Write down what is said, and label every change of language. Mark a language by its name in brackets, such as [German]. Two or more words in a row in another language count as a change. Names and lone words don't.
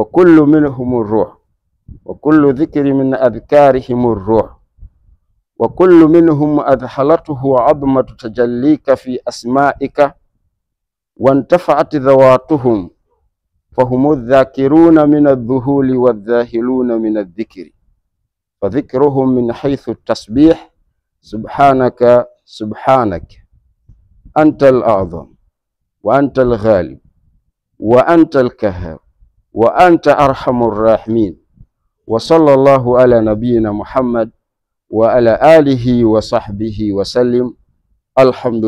[Arabic] كلٌّ منهم الروح، وكلُّ ذكرٍ من أذكارهم الروح، وكلُّ dhikri min adhkarihim ar-ruh, wa kullu منهم أذهلته عظمة تجليك في أسمائك وانتفت ذواتهم فهم ذاكرون من الذهول والذاهلون من الذكر، فذكرهم من حيث التسبيح سبحانك سبحانك أنت الأعظم وأنت الغالب وأنت القهار وأنت أرحم الراحمين. وصلى الله على نبينا محمد وعلى آله وصحبه وسلم.